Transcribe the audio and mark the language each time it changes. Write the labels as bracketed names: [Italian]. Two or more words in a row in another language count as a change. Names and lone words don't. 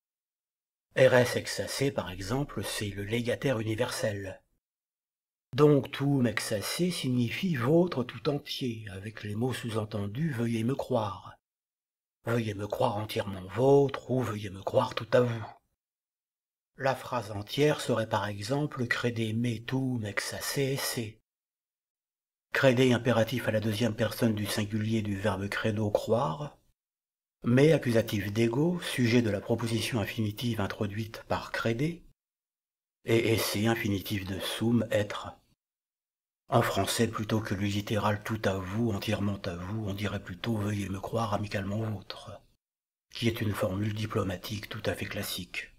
[Latin] Res exasse, [French] par exemple, c'est le légataire universel. Donc [Latin] tuum exasse [French] signifie vôtre tout entier, avec les mots sous-entendus « veuillez me croire ». Veuillez me croire entièrement vôtre ou veuillez me croire tout à vous. La phrase entière serait par exemple [Latin] crede me tuum exasse esse. [French] Crede impératif à la deuxième personne du singulier du verbe credo croire, mais accusatif d'ego, sujet de la proposition infinitive introduite par crede, et esse infinitif de sum être. En français, plutôt que le littéral tout à vous, entièrement à vous, on dirait plutôt veuillez me croire amicalement vôtre, qui est une formule diplomatique tout à fait classique.